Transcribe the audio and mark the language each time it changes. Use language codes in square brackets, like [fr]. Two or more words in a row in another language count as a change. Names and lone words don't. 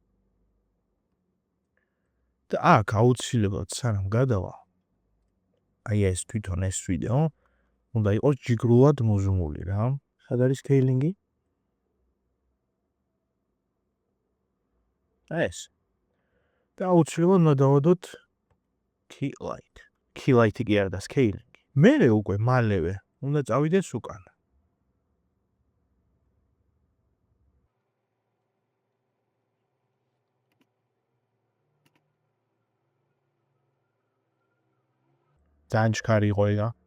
[ka] და აქ აუცილებლად სანამ გადავა, აი ეს თვითონ ეს ვიდეო უნდა იყოს ჯიგრულად მოზუმული რა. სად არის scaling-ი? ეს. და აუცილებლად უნდა დავადოთ [en] key light. Key light-ი [ka] კი არა და scaling-ი. მერე უკვე მალევე უნდა წავიდეს უკან. ძალიან ჩქარი იყო ეგა.